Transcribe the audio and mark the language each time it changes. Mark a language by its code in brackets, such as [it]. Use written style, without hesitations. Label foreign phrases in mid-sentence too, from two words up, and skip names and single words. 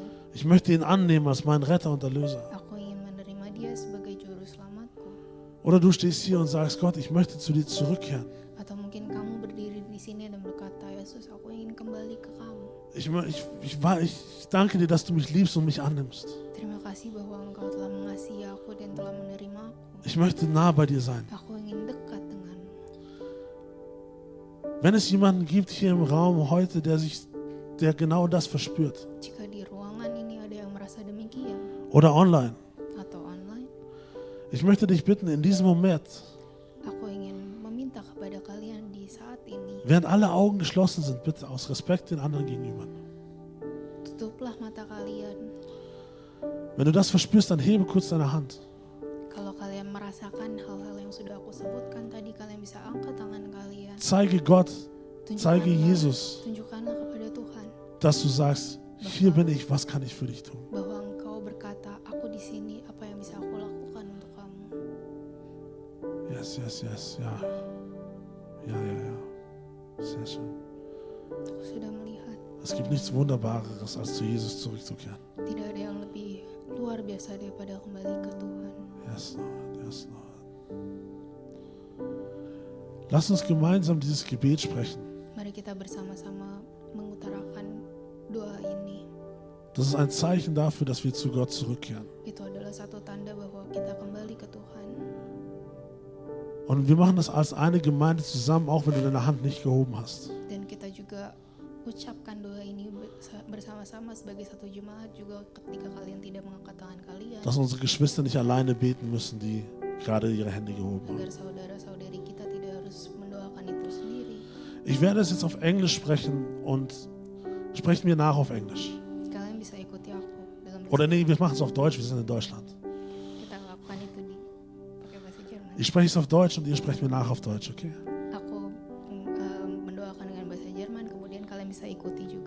[de] Ich möchte ihn annehmen als meinen Retter und Erlöser. [id] Aku ingin menerima Dia sebagai juru selamatku. [de] Oder du stehst hier und sagst, Gott, ich möchte zu dir zurückkehren. [id] Atau mungkin kamu berdiri di sini dan berkata, Yesus, aku ingin kembali ke kamu. [de] Ich danke dir, dass du mich liebst und mich annimmst. [id] Terima kasih bahwa Engkau telah mengasihi aku dan telah menerima aku. [de] Ich möchte nah bei dir sein. [id] Aku ingin dekat denganmu. [de] Wenn es jemanden gibt hier im Raum heute, der genau das verspürt, [id] Jika di ruangan ini ada yang merasa demikian, [de] oder online, [id] atau online, [de] ich möchte dich bitten, in diesem Moment, [id] aku ingin meminta kepada kalian di saat ini, [de] während alle Augen geschlossen sind, bitte aus Respekt den anderen gegenüber. [id] tutuplah mata kalian. [de] Wenn du das verspürst, dann hebe kurz deine Hand. [id] Kalau kalian merasakan hal-hal yang sudah aku sebutkan tadi, kalian bisa angkat tangan kalian. [de] Zeige Gott, zeige Jesus, [id] Tunjukkanlah kepada Tuhan [de] dass du sagst, hier bin ich, was kann ich für dich tun? [id] bahwa Engkau berkata, aku di sini, apa yang bisa aku lakukan untuk kamu. [en] Yes, yes, yes, [de] ja. Ja, ja, ja. Sehr schön. [id] Aku sudah melihat [de] Es gibt nichts Wunderbareres, als zu Jesus zurückzukehren. [id] tidak ada yang lebih luar biasa daripada kembali ke Tuhan. [en] Yes, Lord, yes, Lord. [de] Lass uns gemeinsam dieses Gebet sprechen. [id] Mari kita bersama-sama mengutarakan doa ini. [de] Das ist ein Zeichen dafür, dass wir zu Gott zurückkehren. [id] Itu adalah adalah satu tanda bahwa kita kembali ke Tuhan. [de] Und wir machen das als eine Gemeinde zusammen, auch wenn du deine Hand nicht gehoben hast. [id] Dan kita juga ucapkan doa ini bersama-sama sebagai satu jemaat juga ketika kalian tidak mengangkat tangan kalian. [de] Dass unsere Geschwister nicht alleine beten müssen, die gerade ihre Hände gehoben haben. [id] Agar saudara-saudari kita tidak harus mendoakan itu sendiri. [de] Ich werde es jetzt auf Englisch sprechen und sprecht mir nach auf Englisch. [id] Kalian bisa ikuti aku dalam [de] Oder nee, wir machen es auf Deutsch, wir sind in Deutschland. [id] kita lakukan itu pakai bahasa Jerman. [de] Ich spreche es auf Deutsch und ihr sprecht mir nach auf Deutsch, okay? [id] Aku mendoakan dengan bahasa Jerman, kemudian kalian bisa ikuti juga.